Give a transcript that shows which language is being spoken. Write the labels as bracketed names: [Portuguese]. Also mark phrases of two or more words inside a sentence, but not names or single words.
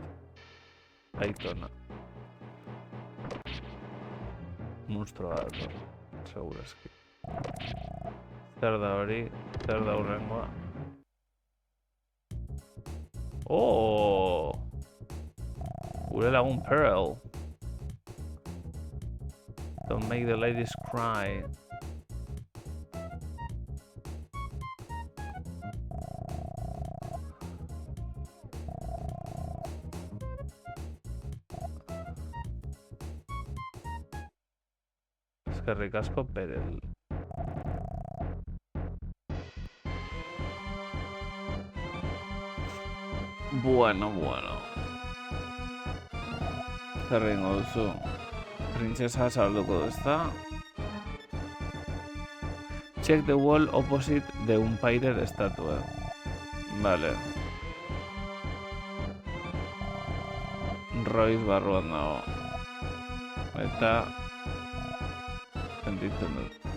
[Basque] Aitona. Monstrua da, segurazki. Zer da hori, zer da hurrengoa. Oh! Gure lagun Pearl. [English] Don't make the ladies cry. [Basque] Eskerrik asko, Perel. Bueno. Zer egingo duzu? Princesa salduko du, ezta? [English] Check the wall opposite the umpire statue. [Basque] Vale. Royce barruan dago. Eta sentitzen dut.